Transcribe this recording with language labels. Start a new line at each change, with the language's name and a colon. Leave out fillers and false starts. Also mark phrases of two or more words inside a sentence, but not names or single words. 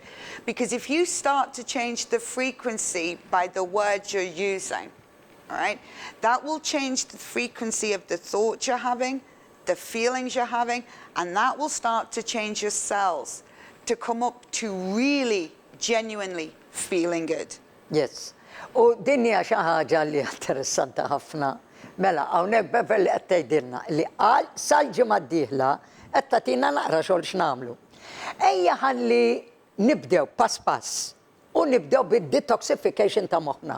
English: Because if you start to change the frequency by the words you're using, all right, that will change the frequency of the thoughts you're having, the feelings you're having, and that will start to change your cells to come up to really, genuinely feeling good. Yes.
Maltese: U din hija xi ħaġa li interessanti ħafna. Mela, hawnhekk Beverly qed tgħidilna li qal sal-ġimgħa d-dieħla qed tagħtina naqra xogħol x'nagħmlu. Ejja ħalli nibdew pass pass u nibdew bid-detoxification ta' moħħna.